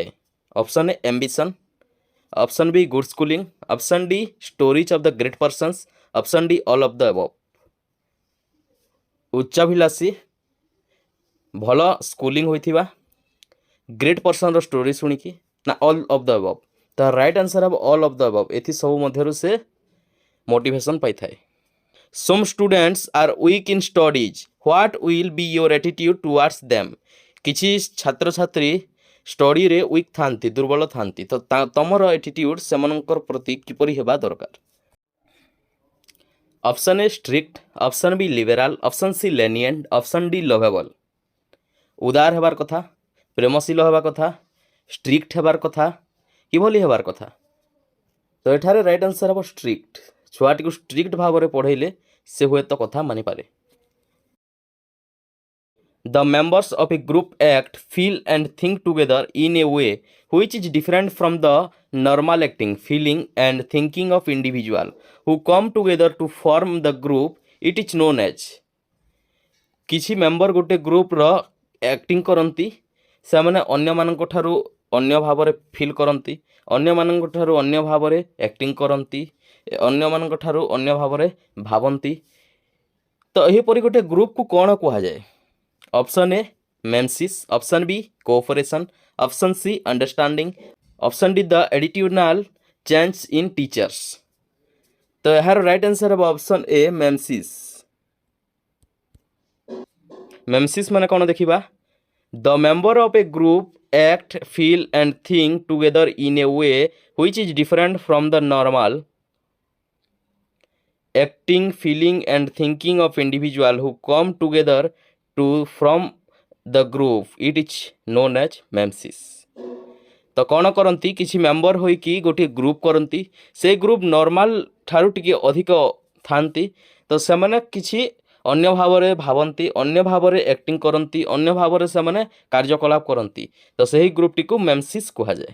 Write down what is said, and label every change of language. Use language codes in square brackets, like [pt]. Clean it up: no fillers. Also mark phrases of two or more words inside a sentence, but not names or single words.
[en] option A ambition, option B good schooling, option D stories of the great persons, option D all of the above. [or] ଉଚ୍ଚାଭିଳାଷୀ, ଭଲ ସ୍କୁଲିଂ ହୋଇଥିବା, [en] great personର story [or] ଶୁଣିକି, ନା [en] all of the above? [or] ତ [en] right answer [or] ହେବ [en] all of the above. [or] ଏଥି ସବୁ ମଧ୍ୟରୁ ସେ ମୋଟିଭେସନ୍ ପାଇଥାଏ। [en] Some students are weak in studies. What will be your attitude towards them? [or] କିଛି ଛାତ୍ରଛାତ୍ରୀ [en] studyରେ weak [or] ଥାନ୍ତି, ଦୁର୍ବଳ ଥାନ୍ତି। ତ ତମର ଏଟିଟ୍ୟୁଡ୍ ସେମାନଙ୍କର ପ୍ରତି କିପରି ହେବା ଦରକାର? [en] option A strict, option B liberal, option C lenient, option D lovable. [or] ଉଦାର ହେବାର କଥା, ପ୍ରେମଶୀଳ ହେବା କଥା, ଷ୍ଟ୍ରିକ୍ଟ ହେବାର କଥା, କିଭଳି ହେବାର କଥା? ତ ଏଠାରେ [en] right answer [or] ହେବ ଷ୍ଟ୍ରିକ୍ଟ। ଛୁଆଟିକୁ ଷ୍ଟ୍ରିକ୍ଟ ଭାବରେ ପଢ଼େଇଲେ ସେ ହୁଏତ କଥା ମାନିପାରେ। [en] The members of a group act, feel and think together in a way which is different from the normal acting, feeling and thinking of individual who come together to form the group. It is known as। [or] କିଛି ମେମ୍ବର ଗୋଟେ ଗ୍ରୁପର ଆକ୍ଟିଂ କରନ୍ତି, ସେମାନେ ଅନ୍ୟମାନଙ୍କ ଠାରୁ ଅନ୍ୟ ଭାବରେ ଫିଲ୍ କରନ୍ତି, ଅନ୍ୟମାନଙ୍କ ଠାରୁ ଅନ୍ୟ ଭାବରେ ଆକ୍ଟିଂ କରନ୍ତି, ଅନ୍ୟମାନଙ୍କ ଠାରୁ ଅନ୍ୟ ଭାବରେ ଭାବନ୍ତି। ତ ଏହିପରି ଗୋଟେ ଗ୍ରୁପକୁ କ'ଣ କୁହାଯାଏ? [en] option A memsis, option B cooperation, option C understanding, option D the attitudinal change in teachers. ତ ଏହାର right answer ହେବ option A memsis. [or] ମେମ୍ସିସ୍ ମାନେ କ'ଣ ଦେଖିବା? [en] the member of a group act, feel and think together in a way which is different from the normal acting, feeling and thinking of individual who come together to form the group. It is known as memsis। [or] ତ କ'ଣ କରନ୍ତି? କିଛି ମେମ୍ବର ହୋଇକି ଗୋଟିଏ ଗ୍ରୁପ୍ କରନ୍ତି। ସେ ଗ୍ରୁପ୍ ନର୍ମାଲ ଠାରୁ ଟିକେ ଅଧିକ ଥାନ୍ତି। ତ ସେମାନେ କିଛି ଅନ୍ୟ ଭାବରେ ଭାବନ୍ତି, ଅନ୍ୟ ଭାବରେ ଆକ୍ଟିଂ କରନ୍ତି, ଅନ୍ୟ ଭାବରେ ସେମାନେ କାର୍ଯ୍ୟକଳାପ କରନ୍ତି। ତ ସେହି ଗ୍ରୁପଟିକୁ ମେମ୍ସିସ୍ କୁହାଯାଏ।